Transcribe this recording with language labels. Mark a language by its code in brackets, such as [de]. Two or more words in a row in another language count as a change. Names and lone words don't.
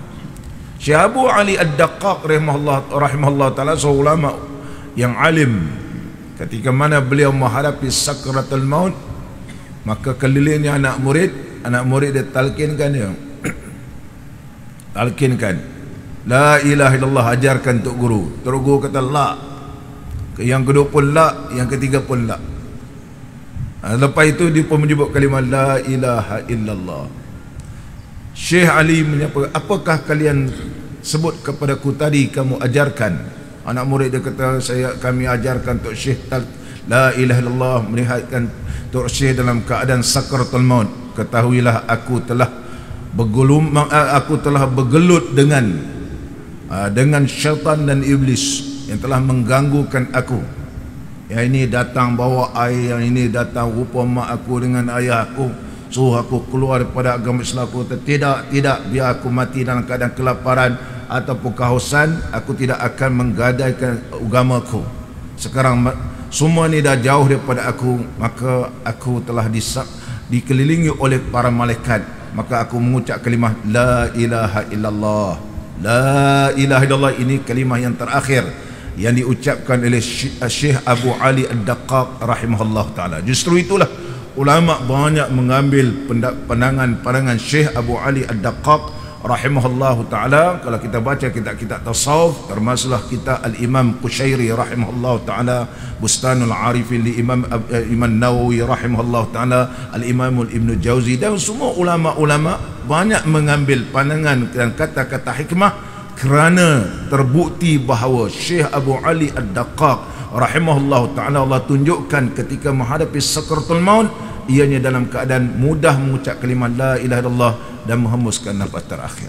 [ms] Syekh Abu Ali Ad-Daqqaq [ar] رحمه الله تعالى [ms] seorang ulama yang alim. Ketika mana beliau menghadapi sakratul maut, maka kelilingnya anak murid dia talkinkan dia. Talkinkan, [ar] لا إله إلا الله, [ms] ajarkan tok guru. Tok guru kata la. Yang kedua pun la, yang ketiga pun la. Lepas itu dia pun menyebut kalimah [ar] لا إله إلا الله. [ms] Syekh Ali menyapa, apakah kalian sebut kepadaku tadi kamu ajarkan? Anak murid dia kata, kami ajarkan Tok Syekh [ar] لا إله إلا الله, [ms] melihatkan Tok Syekh dalam keadaan sakratul maut. Ketahuilah aku telah bergelut dengan syaitan dan iblis yang telah mengganggukan aku. Yang ini datang bawa air, yang ini datang rupa mak aku dengan ayah aku, suruh aku keluar daripada agama Islam. Aku kata, tidak, biar aku mati dalam keadaan kelaparan ataupun kehausan, aku tidak akan menggadaikan agamaku. Sekarang semua ni dah jauh daripada aku, maka aku telah dikelilingi oleh para malaikat, maka aku mengucap kalimah [ar] لا إله إلا الله. لا إله إلا الله [ms] ini kalimah yang terakhir yang diucapkan oleh Syekh Abu Ali Ad-Daqqaq [ar] رحمه الله تعالى. [ms] Justru itulah ulama banyak mengambil pandangan Syekh Abu Ali Ad-Daqqaq [ar] رحمه الله تعالى. [ms] Kalau kita baca kitab-kitab tasawuf, termasuklah kitab Al-Imam Qushairi [ar] رحمه الله تعالى, [ms] Bustanul Arifin li Imam Nawawi [ar] رحمه الله تعالى, [ms] Al-Imam Ibn Jauzi, dan semua ulama-ulama banyak mengambil pandangan dan kata-kata hikmah kerana terbukti bahawa Syekh Abu Ali Ad-Daqqaq [ar] رحمه الله تعالى, [ms] Allah tunjukkan ketika menghadapi sakratul maut, ianya dalam keadaan mudah mengucap kalimah [ar] لا إله إلا الله [ms] dan menghembuskan nafas terakhir.